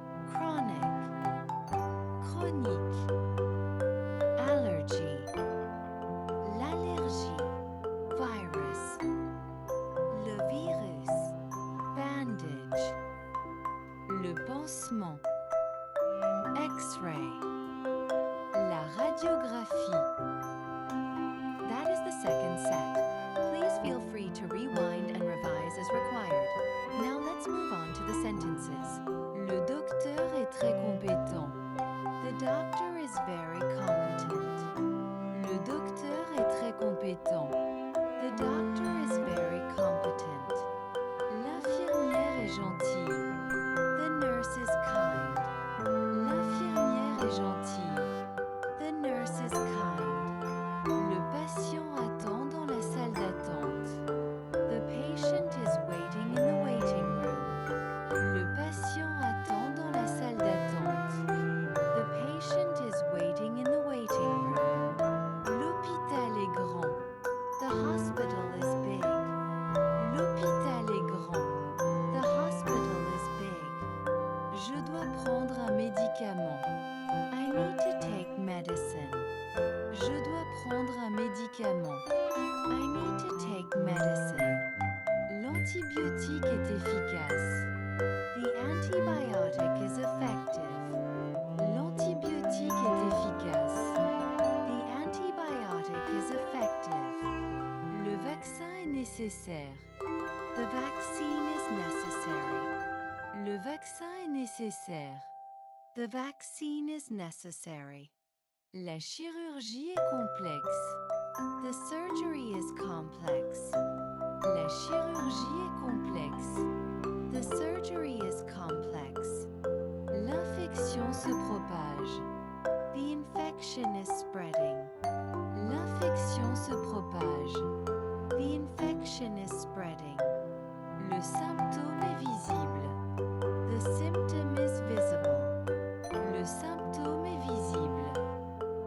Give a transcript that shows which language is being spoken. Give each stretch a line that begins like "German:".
English: Chronic.
French: Chronique.
English: Allergy.
French: L'allergie.
English: Virus.
French: Le virus.
English: Bandage.
French: Le pansement.
English: X-ray.
French: La radiographie.
English: That is the second set. Please feel free to rewind and revise as required. Now let's move on to the sentences.
French: Le docteur est très compétent.
English: The doctor is very competent.
French: Le docteur est très compétent.
English: The doctor is very competent.
French: L'infirmière est gentille.
English: The nurse is kind.
French: L'infirmière est gentille.
English: The nurse is kind.
French: Le patient attend dans la salle d'attente.
English: The patient is waiting in the waiting room.
French: Le patient attend dans la salle d'attente.
English: The patient is waiting in the waiting room.
French: L'hôpital est grand.
English: The hospital is big.
French: L'hôpital est grand.
English: The hospital is big.
French: Je dois prendre un médicament.
English: I need to take medicine.
French: Je dois prendre un médicament.
English: I need to take medicine.
French: L'antibiotique est efficace.
English: The antibiotic is effective.
French: L'antibiotique est efficace.
English: The antibiotic is effective.
French: Le vaccin est nécessaire.
English: The vaccine is necessary.
French: Le vaccin est nécessaire.
English: The vaccine is necessary.
French: La chirurgie est complexe.
English: The surgery is complex.
French: La chirurgie est complexe.
English: The surgery is complex.
French: L'infection se propage.
English: The infection is spreading.
French: L'infection se propage.
English: The infection is spreading.
French: Le symptôme est visible.
English: The symptom is visible.
French: Le symptôme est visible.